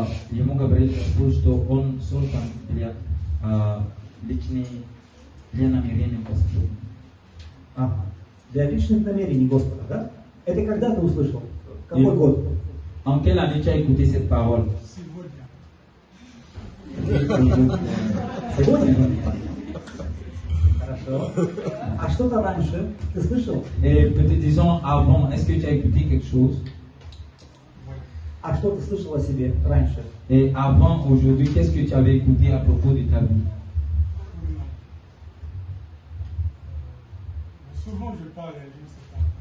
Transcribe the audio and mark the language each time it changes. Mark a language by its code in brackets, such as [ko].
[ru] Ему говорит, что он создан для для намерения Господа. Ага. Для личных намерений Господа, да? Это когда ты услышал? Какой И- год? [fr] En quelle année tu as écouté cette parole? [ru] Сегодня. Сегодня? Хорошо. А что-то раньше ты слышал? [fr] Et peut-être disons avant, est-ce que tu as écouté quelque chose? [ru] А что ты слышал о себе раньше? [fr] Et avant, aujourd'hui, qu'est-ce que tu avais écouté à propos de ta vie? Souvent, je parle à lui, c'est pas.